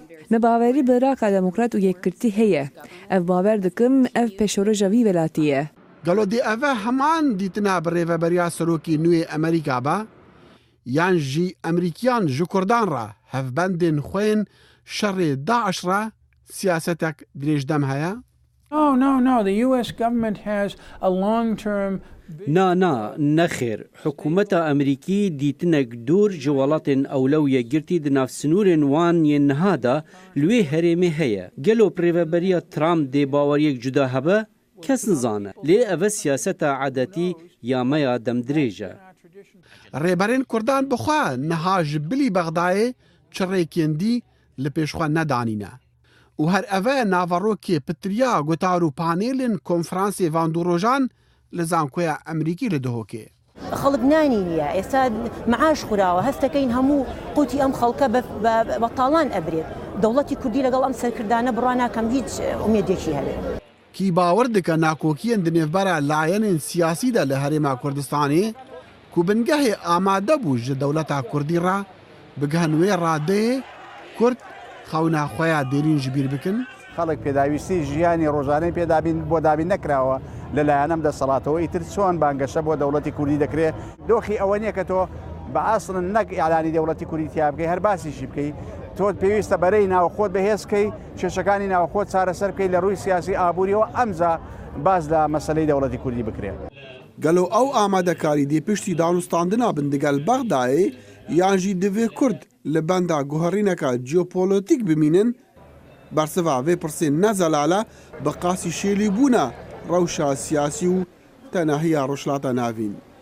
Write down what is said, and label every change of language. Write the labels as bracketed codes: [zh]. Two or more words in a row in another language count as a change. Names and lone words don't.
[ku] Me bawerî bi Iraka Demokrat û Yekirtî heye. Ev bawer dikim ev pêşoroja vî welatî ye. Gelo dê ev heman dîtina bi rêveberiya serokê nû yê Amerîka be yan jî Emerîkiyan ji Kurdan re hevbendên xwe yên şerê Daeş re siyasetek dirêjdem heye? [en] No. The US government has a long-term [ku] Na, nexêr. Hikûmeta Amerîkî dîtinek dûr ji welatên ewlew yekgirtî di nav sinûrên wan yên niha de li wê herêmê heye. Gelo rêveberiya Trump dê baweriyek cuda hebe? Kes nizane. Lê ev siyaseta edetî ya me ya demdirêj e. Rêberên Kurdan bixwe niha ji bilî Bexdayê çirêkên dî li pêşxwe nedanîne. û her ev naverokê pitiriya gutar û panêlên konferansê van du rojan li zankoya Emerîkî li dihokê. [ckb] خەڵک نانینیە ئێستا معاش خوراوە هەستەکەین هەموو قوتی ئەم خەڵکە بەتاڵان ئەبرێت دەوڵەتی کوردی لەگەڵ ئەم سەرکردانە بڕوا ناکەم هیچ ئومێدێکی هەبێت. [ku] کی باwer dike nakokiyên di nêvbera layenên siyasî de li Herêma Kurdistanê ku bingehê amade bû ji dewleta Kurdî re bigihin wê radeyê Kurd xewna xwe ya derîn ji bîr bikin. [ckb] خەڵک پێداویستی ژیانی ڕۆژانەی پێدابین بۆ دابین نەکراوە لەلایەنەم دەسەڵاتەوە ئیتر چۆن بانگەشە بۆ دەوڵەتی کوردی دەکرێت دۆخی ئەوە نییە کە تۆ بە ئاسڵن نەک ئیعلانی دەوڵەتی کوردی تیا بکەی هەر باسیشی بکەی تۆ پێویستە بەرەی ناوخۆت بەهێزکەی کێشەکانی ناوخۆت چارەسەر بکەی لە ڕووی سیاسی ئابووریەوە ئەمجا باز لە مەسەلەی دەوڵەتی کوردی بکرێت. [ku] Gelo ew amadekarí dê piştî danûstandina bin digel Bexdayê yan jî divê Kurd li benda guherîneka jeopolîtîk bimînin bersiva vê pirsên nezelale bi qasî şêlîbûna rewşa siyasî û tenahiya Rojhilata Navîn.